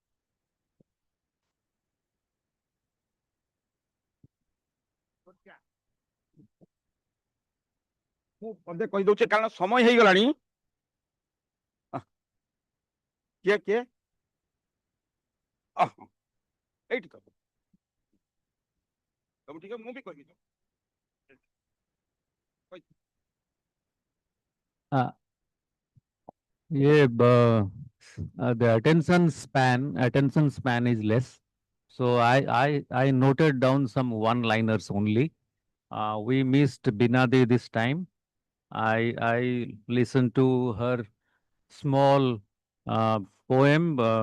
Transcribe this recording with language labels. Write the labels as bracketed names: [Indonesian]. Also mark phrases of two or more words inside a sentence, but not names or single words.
[Odia] ମୁଁ ପଦେ କହିଦଉଛି କାରଣ ସମୟ ହେଇଗଲାଣି। କିଏ କିଏ ଏଇଠି ତ ସବୁ ଠିକ, ମୁଁ ବି କହିବି। [English] Yeah, the attention span is less. So I noted down some one-liners only. We missed Binadi this time. I listened to her small poem.